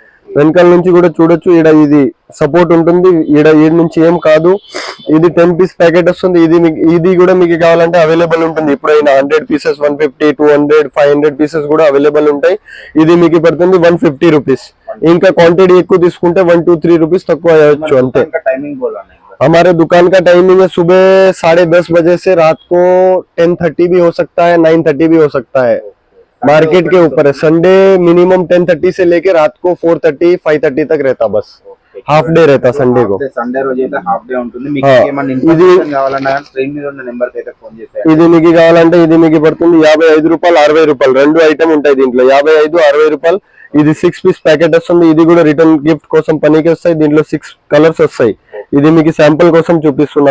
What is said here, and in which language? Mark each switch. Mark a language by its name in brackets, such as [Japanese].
[Telugu] వెనకాల నుంచి కూడా చూడొచ్చు. ఈడ ఇది సపోర్ట్ ఉంటుంది. ఈడ నుంచి ఏం కాదు. ఇది 10 పీస్ ప్యాకెట్ వస్తుంది. ఇది కూడా మీకు కావాలంటే అవైలబుల్ ఉంటుంది. ఇప్పుడైనా 100 పీసెస్ 150, 200, 500 పీసెస్ కూడా అవైలబుల్ ఉంటాయి. ఇది మీకు పడుతుంది 150 రూపీస్. ఇంకా క్వాంటిటీ ఎక్కువ తీసుకుంటే 1, 2, 3 రూపీస్ తక్కువ అయ్యవచ్చు అంతే. [Hindi] हमारे दुकान का टाइमिंग है सुबह 10:30 बजे से रात को 10:30 भी हो सकता है, 9:30 भी हो सकता है। मार्केट के ऊपर है। संडे मिनिमम 10:30 से लेके रात को 4:30 5:30 तक रहता, बस हाफ डे रहता संडे को। [Telugu] సండే రోజు అయితే హాఫ్ డే ఉంటుంది. మీకు ఆ, ఏమన్నా ఇది- ఇన్ఫర్మేషన్ కావాలన్నా స్క్రీన్ మీద ఉన్న నెంబర్ కి అయితే ఫోన్ చేసేయండి. ఇది మీకు కావాలంటే ఇది మీకు పడుతుంది 55 రూపాయలు 60 రూపాయలు, రెండు ఐటమ్ ఉంటాయి దీంట్లో, 55 60 రూపాయలు. ఇది 6 పీస్ ప్యాకెట్ వస్తుంది. ఇది కూడా రిటర్న్ గిఫ్ట్ కోసం పనికి వస్తాయి. దీంట్లో 6 కలర్స్ వస్తాయి. ఇది మీకు శాంపుల్ కోసం చూపిస్తున్నా.